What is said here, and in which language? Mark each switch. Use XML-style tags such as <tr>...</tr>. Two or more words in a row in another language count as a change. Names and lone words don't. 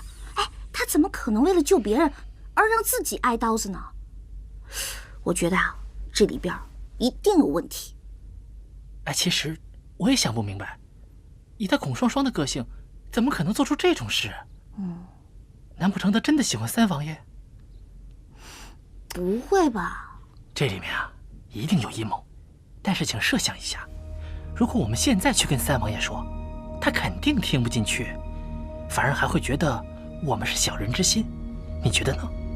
<zh>哎，他怎么可能为了救别人而让自己挨刀子呢？我觉得啊，这里边一定有问题。哎，其實我也想不明白，以他孔雙雙的個性，怎麼可能做出這種事？難不成他真的喜歡三王爺？不會吧？這裡面啊，一定有陰謀。但是請設想一下，如果我們現在去跟三王爺說，他肯定聽不進去，反而還會覺得我們是小人之心。你覺得呢？</zh>